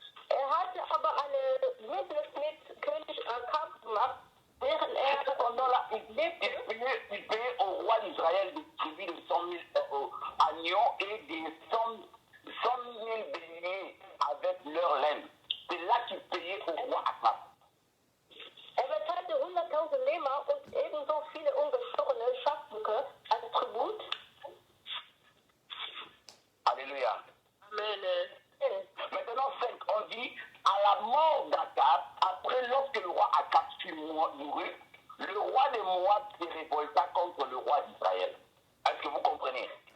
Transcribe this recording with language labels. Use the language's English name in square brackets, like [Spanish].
[German] hatte aber eine Bündnis mit König Akab gemacht, während [French] Et cependant là, il [German] lebte. [French] payait au roi d'Israël des tribus de 100 000 agneaux et des 100 000 béliers avec leur laine. C'est là qu'il payait au roi Akab. [German] Bezahlte 100.000 Lämmer und ebenso viele ungestochene Schafböcke als Tribut. Alléluia. Amen. [French] Maintenant, 5, on dit, à la mort d'Akab, après lorsque le roi Akab fut mouru, le roi de Moab se révolta contre le roi d'Israël. Est-ce que vous comprenez?